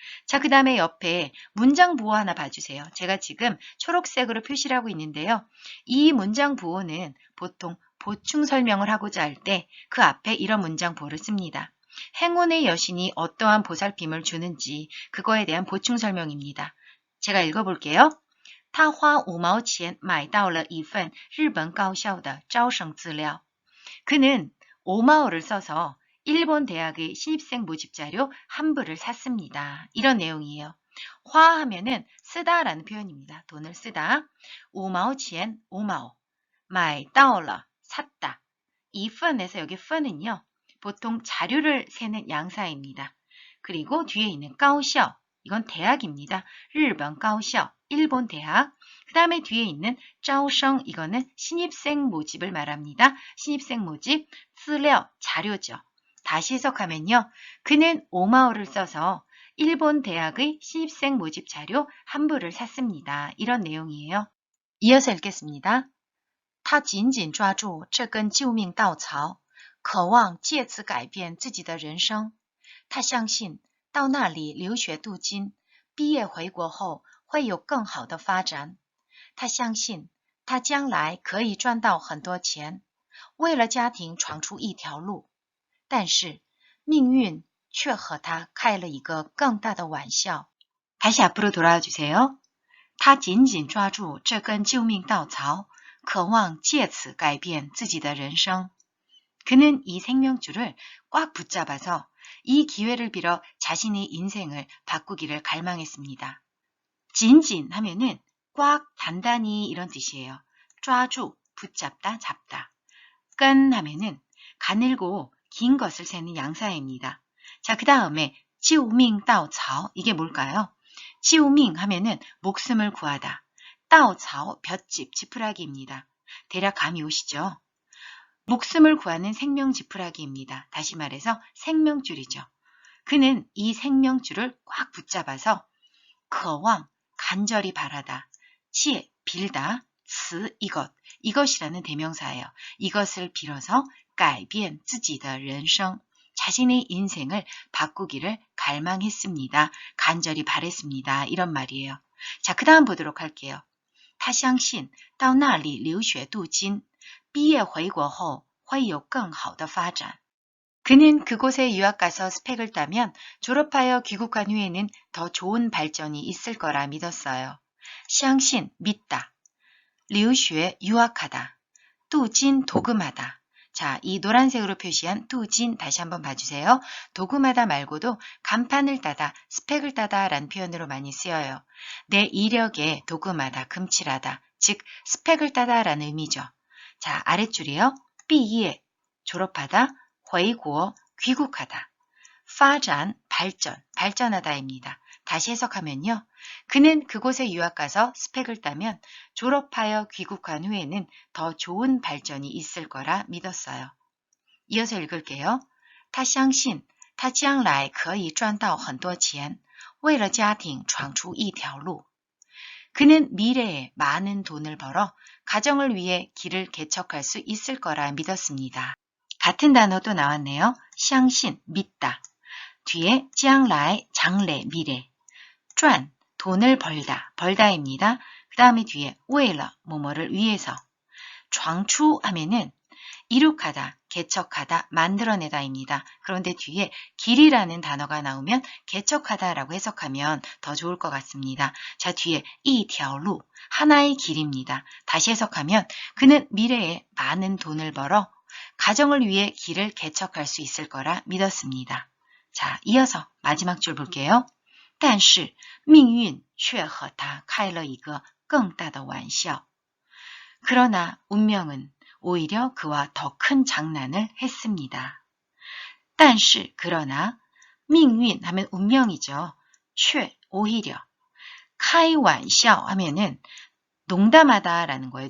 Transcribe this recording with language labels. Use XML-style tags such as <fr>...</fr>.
<ko>자, 그 다음에 옆에 문장 부호 하나 봐주세요. 제가 지금 초록색으로 표시를 하고 있는데요. 이 문장 부호는 보통 보충 설명을 하고자 할 때 그 앞에 이런 문장 부호를 씁니다. 행운의 여신이 어떠한 보살핌을 주는지 그거에 대한 보충 설명입니다. 제가 읽어볼게요.</ko> <zh>他花5毛钱买到了一份日本高校的招生资料.</zh> <ko>그는 5마오를 써서 일본 대학의 신입생 모집 자료 한 부를 샀습니다. 이런 내용이에요. 화 하면은 쓰다라는 표현입니다. 돈을 쓰다. 5毛钱, 5마오. 买到了, 샀다. 이 펀에서 여기 펀은요. 보통 자료를 세는 양사입니다. 그리고 뒤에 있는 가오샤오, 이건 대학입니다. 일본 가오샤오, 일본 대학. 그 다음에 뒤에 있는 자오성, 이거는 신입생 모집을 말합니다. 신입생 모집, 쓰려, 자료죠. 다시 해석하면요. 그는 5마오를 써서 일본 대학의 신입생 모집 자료 한 부를 샀습니다. 이런 내용이에요. 이어서 읽겠습니다.</ko> <zh>他紧紧抓住这根救命稻草渴望借此改变自己的人生。他相信到那里留学镀金，毕业回国后会有更好的发展。他相信他将来可以赚到很多钱，为了家庭闯出一条路。但是命运却和他开了一个更大的玩笑。</zh> <ko>다시 앞으로 돌아와 주세요.</ko> <zh>他紧紧抓住这根救命稻草，渴望借此改变自己的人生。</zh> <ko>그는 이 생명줄을 꽉 붙잡아서 이 기회를 빌어 자신의 인생을 바꾸기를 갈망했습니다. 진진 하면은 꽉 단단히 이런 뜻이에요. 抓住, 붙잡다, 잡다. 끈 하면은 가늘고 긴 것을 세는 양사입니다. 자, 그 다음에 지우밍 따오차오, 이게 뭘까요? 지우밍 하면은 목숨을 구하다. 따오차오, 볏짚, 지푸라기입니다. 대략 감이 오시죠? 목숨을 구하는 생명 지푸라기입니다. 다시 말해서 생명줄이죠. 그는 이 생명줄을 꽉 붙잡아서 渴望, 간절히 바라다, 切, 빌다, 辞, 이것이라는 대명사예요. 이것을 빌어서</ko> <zh>改变自己的人生,</zh> <ko>자신의 인생을 바꾸기를 갈망했습니다. 간절히 바랬습니다. 이런 말이에요. 자, 그 다음 보도록 할게요.</ko> <zh>他相信到那里留学镀金，毕业回国后会有更好的发展。</zh> <ko>그는 그곳에 유학 가서 스펙을 따면 졸업하여 귀국한 후에는 더 좋은 발전이 있을 거라 믿었어요. 相信, 믿다. 留学, 유학하다. 镀金, 도금하다. 자, 이 노란색으로 표시한 뚜진 다시 한번 봐주세요. 도금하다 말고도 간판을 따다, 스펙을 따다 라는 표현으로 많이 쓰여요. 내 이력에 도금하다, 금칠하다, 즉 스펙을 따다 라는 의미죠. 자, 아랫줄이요. 삐예, 졸업하다, 回国, 귀국하다. 发展, 발전, 발전하다입니다. 다시 해석하면요. 그는 그곳에 유학 가서 스펙을 따면 졸업하여 귀국한 후에는 더 좋은 발전이 있을 거라 믿었어요. 이어서 읽을게요.</ko> <zh>他相信他将来可以赚到很多钱，为了家庭闯出一条路。</zh> <ko>그는 미래에 많은 돈을 벌어 가정을 위해 길을 개척할 수 있을 거라 믿었습니다. 같은 단어도 나왔네요. 相信, 믿다. 뒤에 将来, 장래, 미래. 赚, 돈을 벌다, 벌다입니다. 그 다음에 뒤에 为了, 뭐뭐를 위해서. 闯出 하면은 이룩하다, 개척하다, 만들어내다입니다. 그런데 뒤에 길이라는 단어가 나오면 개척하다라고 해석하면 더 좋을 것 같습니다. 자, 뒤에 一条路, 하나의 길입니다. 다시 해석하면 그는 미래에 많은 돈을 벌어 가정을 위해 길을 개척할 수 있을 거라 믿었습니다. 자, 이어서 마지막 줄 볼게요.</ko> <zh>但是命运却和他开了一个更大的玩笑.</zh> <ko>그러나 운명은 오히려 그와 더 큰 장난을 했습니다. 但是 그러나 命运 하면 운명이죠. 却 오히려 开玩笑 하면은 농담하다 라는 거예요.</ko>